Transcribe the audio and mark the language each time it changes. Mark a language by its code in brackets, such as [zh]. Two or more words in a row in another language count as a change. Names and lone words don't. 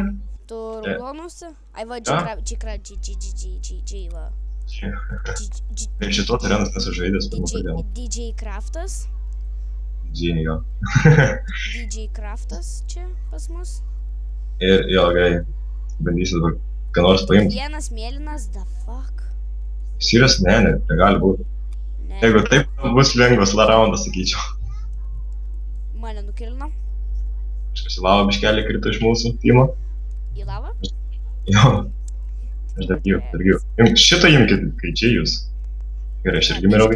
[lt] Tu raudonusi? Ai va, G va. Ir šitos arenos nesu žaidęs, pirmą pradėjau. DJ Craftas. DJ, jo. DJ Craftas čia pas mus. Ir jo, gerai, bandysiu dabar ką nors paimti. Vienas mėlynas, [en] the fuck. [lt] Sirius, ne, negali būti. Ne. Jeigu taip, bus lengvas raundas, sakyčiau. Mane nukilino. Kažkas į lavą biškelį krito iš mūsų timo. Į lavą? Jo. Aš dar gyvu. Šitą imkit, kai čia jūs. Gerai, aš irgi miriau.